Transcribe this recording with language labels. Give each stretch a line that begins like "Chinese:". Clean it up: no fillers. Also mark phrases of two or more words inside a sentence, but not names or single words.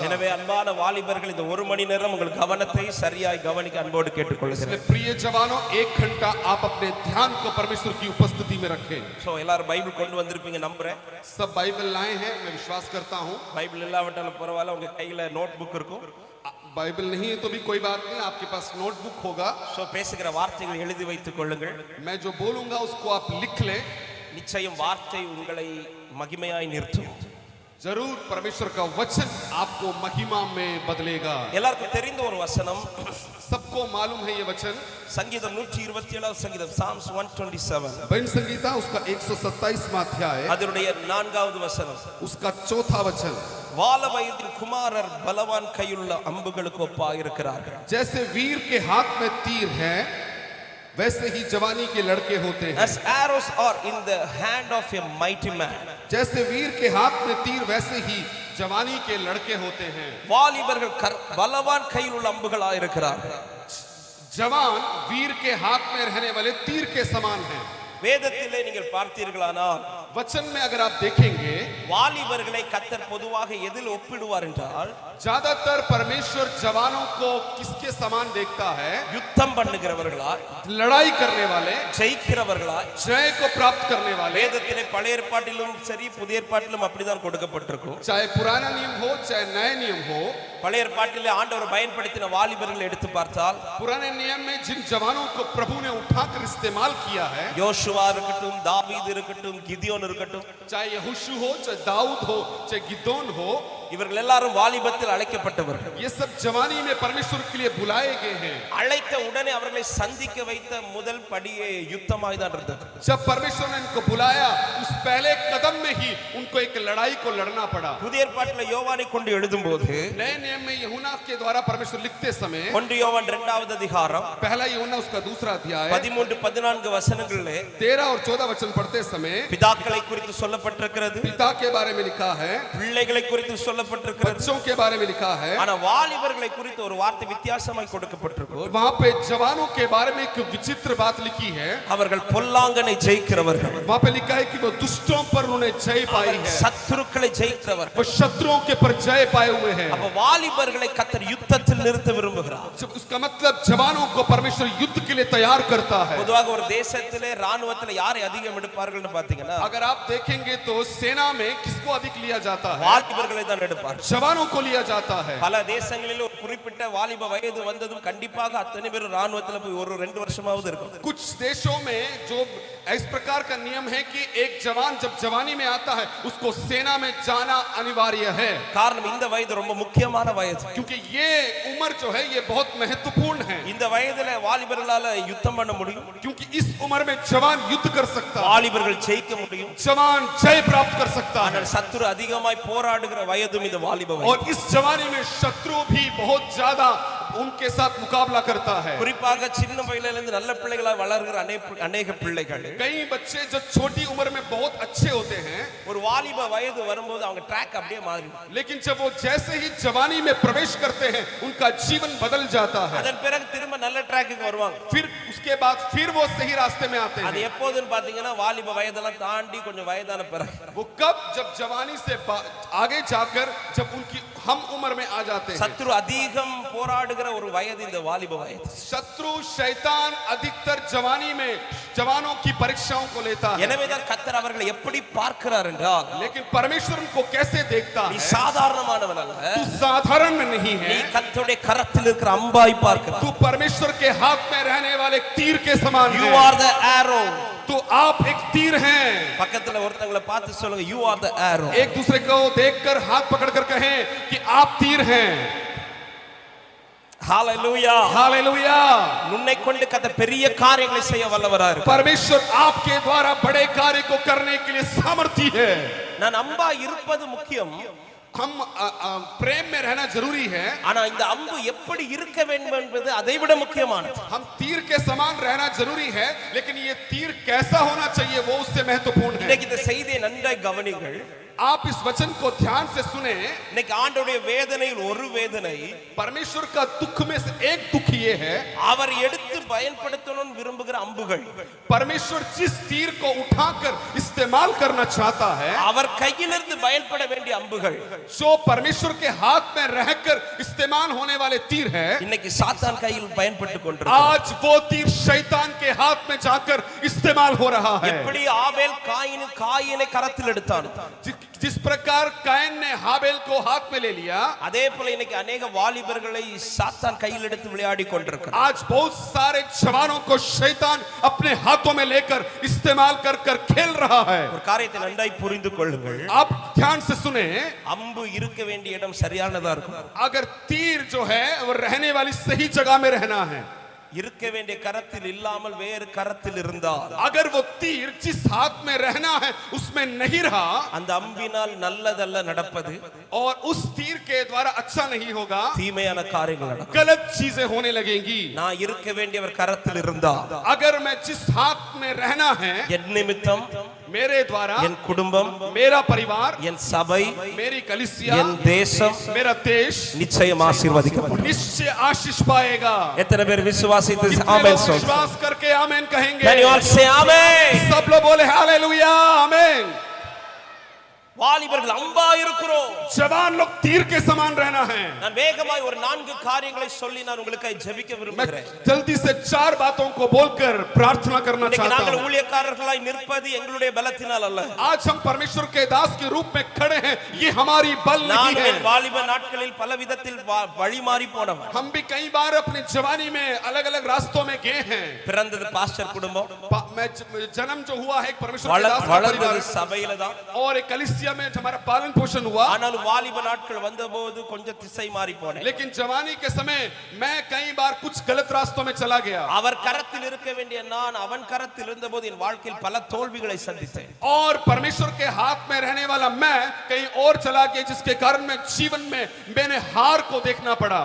Tamil: எனவே அன்பான வாலிபர்கள் இந்த ஒரு மணி நேரம் உங்கள் கவனத்தை சரியாய் கவனிக்க அன்போடு கேட்டுக்கொள்கிறேன்.
Hindi: प्रिय जवानों 1 घंटा आप अपने ध्यान को परमेश्वर की उपस्थिति में रखें।
Tamil: சோ எல்லாரும் பைபிள் கொண்டு வந்திருப்பீங்க நம்புறேன்.
Hindi: सब बाइबल लाए हैं, मैं विश्वास करता हूं।
Tamil: பைபிள் இல்லாவிட்டாலும் பரவாயில்லை, உங்க கையில நோட்புக் இருக்கும்.
Hindi: बाइबल नहीं है तो भी कोई बात नहीं, आपके पास नोटबुक होगा।
Tamil: சோ பேசுகிற வார்த்தைகளை எழுதி வைத்துக் கொள்ளுங்கள்.
Hindi: मैं जो बोलूंगा उसको आप लिख लें।
Tamil: நிச்சயம் வார்த்தை உங்களை மகிமையாய் நிறுத்தும்.
Hindi: जरूर परमेश्वर का वचन आपको महिमा में बदलेगा।
Tamil: எல்லாருக்கும் தெரிந்த ஒரு வசனம்,
Hindi: सबको मालूम है ये वचन।
Tamil: சங்கீதம் 127 சங்கீதம் Psalms 127
Hindi: भजन संगीता उसका 127वां अध्याय
Tamil: அதனுடைய 4வது வசனம்,
Hindi: उसका 4था वचन।
Tamil: வால வயதின் குமாரர் பலவான் கையுள்ள அம்புகளுக்கு ஒப்பாயிருக்கிறார்கள்.
Hindi: जैसे वीर के हाथ में तीर है वैसे ही जवानी के लड़के होते हैं।
English: As arrows are in the hand of a mighty man.
Hindi: जैसे वीर के हाथ में तीर वैसे ही जवानी के लड़के होते हैं।
Tamil: வாலிபர்கள் பலவான் கையில் உள்ள அம்புகளாய் இருக்கிறார்கள்.
Hindi: जवान वीर के हाथ में रहने वाले तीर के समान हैं।
Tamil: வேதத்திலே நீங்கள் பார்த்தீர்களானால்
Hindi: वचन में अगर आप देखेंगे
Tamil: வாலிபர்களை கர்த்தர் பொதுவாக எதில் ஒப்பிடுவார் என்றால்
Hindi: ज्यादातर परमेश्वर जवानों को किसके समान देखता है।
Tamil: யுத்தம் பண்ணுகிறவர்களாய்,
Hindi: लड़ाई करने वाले,
Tamil: ஜெயிக்கிறவர்களாய்,
Hindi: जय को प्राप्त करने वाले।
Tamil: வேதத்திலே பழைய ஏற்பாட்டிலும் சரி புதிய ஏற்பாட்டிலும் அப்படிதான் கொடுக்கப்பட்டிருக்கும்.
Hindi: चाहे पुराना नियम हो चाहे नया नियम हो,
Tamil: பழைய ஏற்பாட்டிலே ஆண்டவர் பயன்படுத்தின வாலிபர்களை எடுத்து பார்த்தால்
Hindi: पुराने नियम में जिन जवानों को प्रभु ने उठाकर इस्तेमाल किया है,
Tamil: யோசுவா இருக்கட்டும், தாவீது இருக்கட்டும், கிதியோன் இருக்கட்டும்,
Hindi: चाहे यहोशू हो चाहे दाऊद हो चाहे गिदोन हो,
Tamil: இவர்கள் எல்லாரும் வாலிபத்தில் அழைக்கப்பட்டவர்கள்.
Hindi: ये सब जवानी में परमेश्वर के लिए बुलाए गए हैं।
Tamil: அழைத்த உடனே அவர்களை சந்திக்க வைத்த முதல் படியே யுத்தமாய் தான் இருந்தது.
Hindi: जब परमेश्वर ने इनको बुलाया उस पहले कदम में ही उनको एक लड़ाई को लड़ना पड़ा।
Tamil: புதிய ஏற்பாட்டில் யோவானை கொண்டு எழுதும்போது
Hindi: नए नियम में यूहन्ना के द्वारा परमेश्वर लिखते समय
Tamil: 1 யோவான் 2வது அதிகாரம்
Hindi: पहला यूहन्ना उसका दूसरा अध्याय
Tamil: 13-14 वசனங்களிலே
Hindi: 13 और 14 वचन पढ़ते समय
Tamil: பிதாக்களை குறித்து சொல்லப்பட்டிருக்கிறது,
Hindi: पिता के बारे में लिखा है,
Tamil: பிள்ளைகளை குறித்து சொல்லப்பட்டிருக்கிறது,
Hindi: बच्चों के बारे में लिखा है।
Tamil: ஆனா வாலிபர்களை குறித்து ஒரு வார்த்தை வித்தியாசமாய் கொடுக்கப்பட்டிருக்கு.
Hindi: वहां पे जवानों के बारे में एक विचित्र बात लिखी है।
Tamil: அவர்கள் பொல்லாங்கனை ஜெயிக்கிறவர்கள்,
Hindi: वहां पे लिखा है कि वो दुष्टों पर उन्होंने जय पाई है,
Tamil: சத்துருக்களை ஜெயிக்கிறவர்கள்.
Hindi: वो शत्रुओं के पर जय पाए हुए हैं।
Tamil: அப்ப வாலிபர்களை கர்த்தர் யுத்தத்தில் நிறுத்த விரும்புகிறார்.
Hindi: उसका मतलब जवानों को परमेश्वर युद्ध के लिए तैयार करता है।
Tamil: பொதுவாக ஒரு தேசத்திலே ராணுவத்திலே யாரை அதிகம் எடுப்பார்கள்னு பாத்தீங்கன்னா
Hindi: अगर आप देखेंगे तो सेना में किसको अधिक लिया जाता है,
Tamil: வாலிபர்களை தான் எடுப்பார்கள்.
Hindi: जवानों को लिया जाता है।
Tamil: பல தேசங்களில் ஒரு குறிப்பிட்ட வாலிப வயது வந்ததும் கண்டிப்பாக அத்தனை பேர் ராணுவத்தில் போய் 1-2 வருஷமாவது இருக்கும்.
Hindi: कुछ देशों में जो इस प्रकार का नियम है कि एक जवान जब जवानी में आता है उसको सेना में जाना अनिवार्य है।
Tamil: காரணம் இந்த வயது ரொம்ப முக்கியமான வயது.
Hindi: क्योंकि ये उम्र जो है ये बहुत महत्वपूर्ण है।
Tamil: இந்த வயதுல வாலிபர்களால யுத்தம் பண்ண முடியும்.
Hindi: क्योंकि इस उम्र में जवान युद्ध कर सकता है,
Tamil: வாலிபர்கள் ஜெயிக்க முடியும்.
Hindi: जवान जय प्राप्त कर सकता है।
Tamil: ஆனால் சத்துரு அதிகமாய் போராடுகிற வயதும் இந்த வாலிப வயது.
Hindi: और इस जवानी में शत्रु भी बहुत ज्यादा उनके साथ मुकाबला करता है।
Tamil: குறிப்பாக சின்ன வயதிலிருந்து நல்ல பிள்ளைகளாய் வளர்கிற अनेक பிள்ளைகள்,
Hindi: कई बच्चे जो छोटी उम्र में बहुत अच्छे होते हैं,
Tamil: ஒரு வாலிப வயது வரும்போது அவங்க ட்ராக் அப்படியே மாறிடும்.
Hindi: लेकिन जब वो जैसे ही जवानी में प्रवेश करते हैं उनका जीवन बदल जाता है।
Tamil: அதன் பிறகு திரும்ப நல்ல ட்ராக்குக்கு வருவாங்க.
Hindi: फिर उसके बाद फिर वो सही रास्ते में आते
Tamil: அது
Hindi: हैं।
Tamil: எப்போதுன்னு பாத்தீங்கன்னா வாலிப வயதெல்லாம் தாண்டி கொஞ்சம் வயதான பிறகு.
Hindi: वो कब, जब जवानी से आगे जाकर जब उनकी हम उम्र में आ जाते हैं।
Tamil: சத்ரு அதிகம் போராடுகிற ஒரு வயது இந்த வாலிப வயது.
Hindi: शत्रु शैतान अधिकतर जवानी में जवानों की परीक्षाओं को लेता है।
Tamil: எனவேதான் கர்த்தர் அவர்களை எப்படி பார்க்கிறார் என்றால்,
Hindi: लेकिन परमेश्वर उनको कैसे देखता
Tamil: நீ
Hindi: है?
Tamil: சாதாரணமானவன் அல்ல,
Hindi: तू साधारण नहीं
Tamil: நீ
Hindi: है,
Tamil: கர்த்தருடைய கரத்தில் இருக்கிற அம்பாய் பார்க்கிறாய்.
Hindi: तू परमेश्वर के हाथ में रहने वाले तीर के समान
English: You
Hindi: है।
English: are the arrow.
Hindi: तो आप एक तीर हैं।
Tamil: பக்கத்துல ஒருத்தங்களை பார்த்து சொல்லுங்க,
English: you are the arrow.
Hindi: एक दूसरे को देखकर हाथ पकड़कर कहें कि आप तीर हैं।
Tamil: ஹalleluya.
Hindi: हालेलुया।
Tamil: உன்னை கொண்டு கர்த்தர் பெரிய காரியங்களை செய்ய வல்லவரா இருக்கிறார்.
Hindi: परमेश्वर आपके द्वारा बड़े कार्य को करने के लिए सामर्थी है।
Tamil: நான் அம்பா இருப்பது முக்கியம்,
Hindi: हम प्रेम में रहना जरूरी है,
Tamil: ஆனா இந்த அம்பு எப்படி இருக்க வேண்டும் என்பது அதைவிட முக்கியமானது.
Hindi: हम तीर के समान रहना जरूरी है, लेकिन ये तीर कैसा होना चाहिए वो उससे महत्वपूर्ण है।
Tamil: இன்னைக்கு இந்த செய்தியை நன்றாய் கவனிங்கள்.
Hindi: आप इस वचन को ध्यान से सुने।
Tamil: இன்னைக்கு ஆண்டவருடைய வேதனையில் ஒரு வேதனை,
Hindi: परमेश्वर का दुख में से एक दुख ये है,
Tamil: அவர் எடுத்து பயன்படுத்தணும்னு விரும்புகிற அம்புகள்,
Hindi: परमेश्वर जिस तीर को उठाकर इस्तेमाल करना चाहता है,
Tamil: அவர் கையிலிருந்து பயன்பட வேண்டிய அம்புகள்,
Hindi: जो परमेश्वर के हाथ में रहकर इस्तेमाल होने वाले तीर है,
Tamil: இன்னைக்கு சாத்தான் கையில் பயன்பட்டு கொண்டிருக்கிறது.
Hindi: आज वो तीर शैतान के हाथ में जाकर इस्तेमाल हो रहा है।
Tamil: எப்படி ஆபேல் காயினை கரத்தில் எடுத்தான்,
Hindi: जिस प्रकार कायन ने हाबेल को हाथ में ले लिया,
Tamil: அதே போல இன்னைக்கு अनेक வாலிபர்களை சாத்தான் கையில் எடுத்து விளையாடி கொண்டிருக்கிறார்.
Hindi: आज बहुत सारे जवानों को शैतान अपने हाथों में लेकर इस्तेमाल कर कर खेल रहा है।
Tamil: ஒரு காரியத்தை நன்றாய் புரிந்து கொள்ளுங்கள்.
Hindi: आप ध्यान से सुने,
Tamil: அம்பு இருக்க வேண்டிய இடம் சரியானதா இருக்கும்.
Hindi: अगर तीर जो है वो रहने वाली सही जगह में रहना है,
Tamil: இருக்க வேண்டிய கரத்தில் இல்லாமல் வேறு கரத்தில் இருந்தால்,
Hindi: अगर वो तीर जिस हाथ में रहना है उसमें नहीं रहा,
Tamil: அந்த அம்பினால் நல்லதல்ல நடப்பது,
Hindi: और उस तीर के द्वारा अच्छा नहीं होगा,
Tamil: தீமையான காரியங்கள் நடக்கும்.
Hindi: गलत चीजें होने लगेंगी।
Tamil: நான் இருக்க வேண்டியவர் கரத்தில் இருந்தால்,
Hindi: अगर मैं जिस हाथ में रहना है,
Tamil: என் நிமித்தம்,
Hindi: मेरे द्वारा,
Tamil: என் குடும்பம்,
Hindi: मेरा परिवार,
Tamil: என் சபை,
Hindi: मेरी कलीसिया,
Tamil: என் தேசம்
Hindi: मेरा देश
Tamil: நிச்சயம் ஆசீர்வதிக்கப்படும்.
Hindi: निश्चय आशीष पाएगा।
Tamil: எத்தனை பேர் விசுவாசித்து
Hindi: कितने
Tamil: ஆமென்
Hindi: लोग
Tamil: சொல்லுங்க?
Hindi: विश्वास करके आमेन कहेंगे?
English: Can you all say amen?
Hindi: सब लोग बोले हालेलुया आमेन।
Tamil: வாலிபர்கள் அம்பா இருக்கிறோம்.
Hindi: जवान लोग तीर के समान रहना है।
Tamil: நான் வேகமாய் ஒரு 4 காரியங்களை சொல்லி நான் உங்களுக்காக ஜெபிக்க
Hindi: मैं
Tamil: விரும்புகிறேன்.
Hindi: जल्दी से 4 बातों को बोलकर प्रार्थना करना
Tamil: இன்னைக்கு
Hindi: चाहता
Tamil: நாங்கள்
Hindi: हूं।
Tamil: ஊழியக்காரர்களாய் நிற்பது எங்களுடைய பலத்தினால் அல்ல.
Hindi: आज हम परमेश्वर के दास के रूप में खड़े हैं, ये हमारी बल नहीं
Tamil: நான்
Hindi: है।
Tamil: என் வாலிப நாட்களில் பல விதத்தில் வழி மாறி போனவன்.
Hindi: हम भी कई बार अपनी जवानी में अलग अलग रास्तों में गए हैं।
Tamil: பிறந்தது பாஸ்டர் குடும்பம்,
Hindi: मैं जन्म जो हुआ है एक परमेश्वर के दास का
Tamil: வளர்ந்தது
Hindi: परिवार
Tamil: சபையில தான்.
Hindi: और एक कलीसिया में हमारा पालन पोषण हुआ।
Tamil: ஆனால் வாலிப நாட்கள் வந்தபோது கொஞ்சம் திசை மாறி போனேன்.
Hindi: लेकिन जवानी के समय मैं कई बार कुछ गलत रास्तों में चला गया।
Tamil: அவர் கரத்தில் இருக்க வேண்டிய நான் அவன் கரத்தில் இருந்தபோது என் வாழ்க்கையில் பல தோல்விகளை சந்தித்தேன்.
Hindi: और परमेश्वर के हाथ में रहने वाला मैं कहीं और चला गया, जिसके कारण मैं जीवन में मैंने हार को देखना पड़ा।